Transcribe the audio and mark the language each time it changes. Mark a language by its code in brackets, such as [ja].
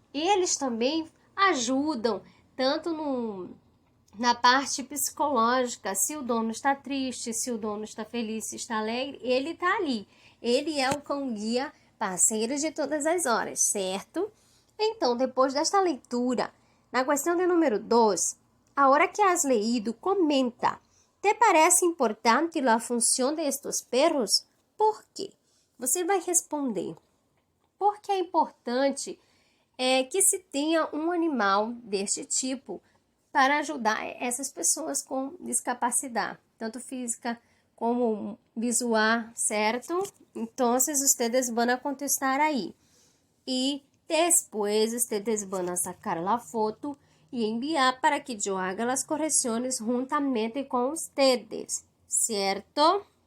[pt] Eles também ajudam tanto na parte psicológica, se o dono está triste, se o dono está feliz, se está alegre, ele está ali. Ele é o cão-guia parceiro de todas as horas, certo? Então, depois desta leitura, na questão de número 2, a hora que [es] has leído, comenta. ¿Te parece importante a função de estos perros? [pt] Por quê? Você vai responder. Porque é importante que se tenha um animal deste tipo para ajudar essas pessoas com discapacidade, tanto física como visual, certo? Então, vocês vão contestar aí. E depois, vocês vão sacar a foto e enviar para que eu haga as correções juntamente com vocês, certo?